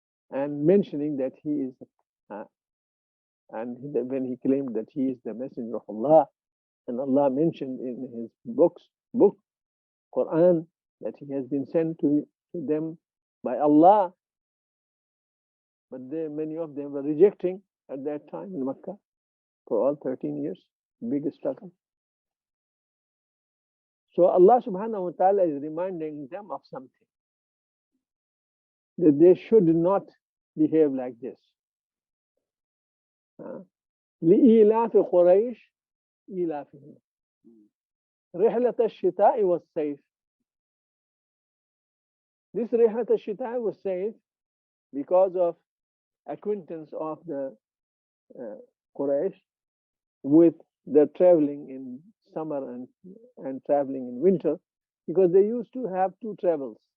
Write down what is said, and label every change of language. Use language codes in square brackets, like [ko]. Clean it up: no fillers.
[en] and mentioning that he is, when he claimed that he is the messenger of Allah, and Allah mentioned in his book, Quran, that he has been sent to them by Allah, but many of them were rejecting at that time in Makkah for all 13 years, biggest struggle. So Allah subhanahu wa ta'ala is reminding them of something, that they should not behave like this. [ar] لإيلاف قريش إيلافهم رحلة الشتاء والصيف. [en] This [ar] رحلة الشتاء والصيف [en] because of acquaintance of the Quraysh with the traveling in summer and traveling in winter, because they used to have two travels.